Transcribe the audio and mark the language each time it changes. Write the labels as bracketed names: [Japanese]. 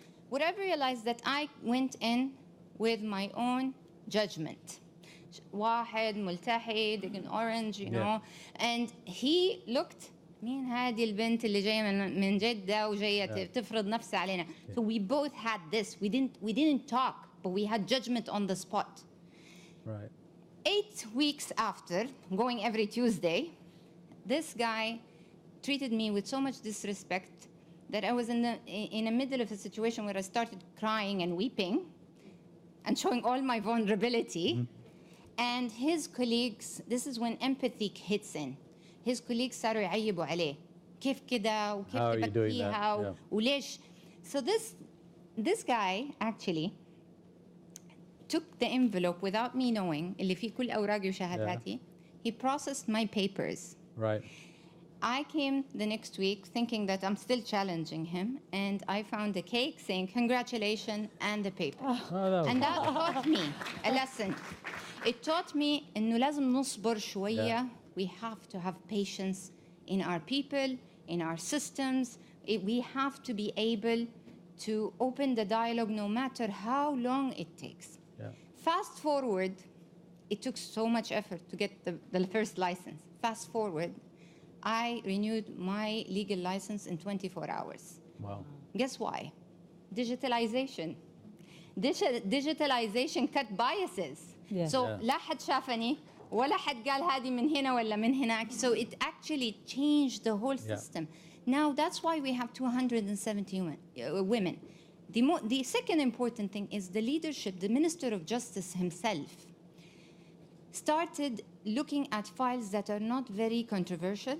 [English] What I've realized that I went in with my own judgment. [Arabic] واحد ملتحي, [English] an orange, you know, and he looked. [Arabic] مين هذه البنت اللي جاية من جدة وجاية تفرض نفسها علينا. [English] So we both had this. We didn't talk, but we had judgment on the spot. Right. 8 weeks after going every Tuesday, this guy treated me with so much disrespect that I was in the middle of a situation where I started crying and weeping and showing all my vulnerability. And his colleagues, this is when empathy hits in. His colleagues [Arabic] صاروا يعيبوا عليه. كيف كده وكيف تبكيها وليش. [English] So this guy actually took the envelope without me knowing, [Arabic] اللي فيه كل أوراقي وشهاداتي. [English] He processed my papers. Right. I came the next week thinking that I'm still challenging him, and I found a cake saying congratulations and the paper. And that taught me a lesson. It taught me [Arabic] إنه لازم نصبر شوية. [English] We have to have patience in our people, in our systems. We have to be able to open the dialogue no matter how long it takes. Fast forward, it took so much effort to get the first license. Fast forward, I renewed my legal license in 24 hours. Wow. Guess why? Digitalization. Digitalization cut biases. So [Arabic] لا حد شافني ولا حد قال هذه من هنا ولا من هناك. [English] So it actually changed the whole system. Now that's why we have 270 women. The second important thing is the leadership. The Minister of Justice himself started looking at files that are not very controversial.